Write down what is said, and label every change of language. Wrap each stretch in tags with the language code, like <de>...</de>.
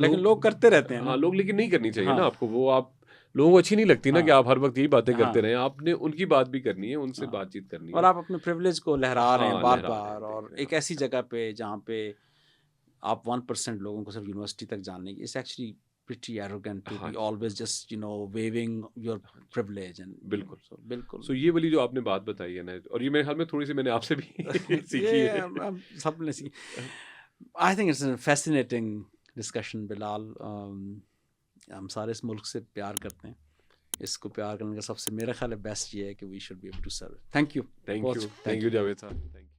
<ur>لیکن لوگ کرتے رہتے ہیں. ہاں لوگ, لیکن نہیں کرنی چاہیے نا آپ کو, وہ آپ لوگوں کو اچھی نہیں لگتی نا کہ آپ ہر وقت یہی باتیں کرتے رہیں. آپ نے ان کی بات بھی کرنی ہے, ان سے بات چیت کرنی ہے, اور آپ اپنے پریولیج کو لہرا رہے ہیں بار بار, اور ایک ایسی جگہ پہ جہاں پہ آپ 1% لوگوں کو صرف یونیورسٹی تک جاننے کی.</ur> <en>It's actually pretty arrogant to be always just waving your privilege.</en> <ur>بالکل. So یہ والی جو آپ نے بات بتائی ہے نا, اور یہ میرے خیال میں تھوڑی سی میں نے آپ سے بھی سیکھی ہے, سب نے سیکھی.</ur> <en>I think it's a fascinating discussion, Bilal.</en> <ur>ہم سارے اس ملک سے پیار کرتے ہیں, اس کو پیار کرنے کا سب سے میرا خیال ہے بیسٹ یہ ہے کہ</ur> <en>we should be able to serve. Thank you. Thank you Javed صاحب.</en>